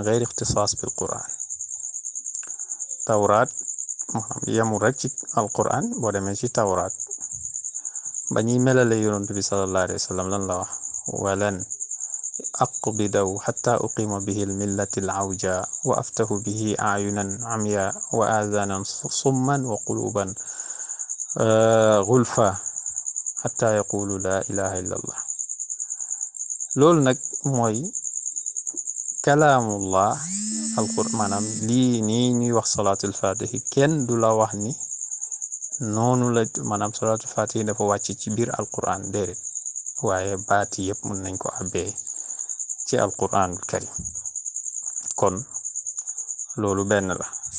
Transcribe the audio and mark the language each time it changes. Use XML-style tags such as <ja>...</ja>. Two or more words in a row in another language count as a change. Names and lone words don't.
<ar>غير اختصاص بالقرآن</ar> <wo>tawraat maanaam yemul rek ci alquran boo demee ci tawraat ba ñuy melale yonent bi</wo> <ar>صلى الله عليه وسلم</ar> <wo>lan la wax</wo> <ar>ولن أقبضه حتى أقيم به الملة العوجاء وأفتح به أعينا عميا وآذانا صما وقلوبا غلفا حتى يقولوا لا إله إلا الله</ar> <wo>loolu nag mooy</wo> <ar>كلام الله القرآن</ar> <wo>maanaam lii nii ñuy wax</wo> <ar>صلاة الفاتح</ar> <wo>kenn du la wax ni noonu la maanaam</wo> <ar>صلاة الفاتح</ar> <wo>dafa wàcc ci biir alquran déedéet waaye baati yëpp mën nañ ko abbee ci</wo> <ar>القرآن الكريم</ar> <wo>kon loolu benn la</wo>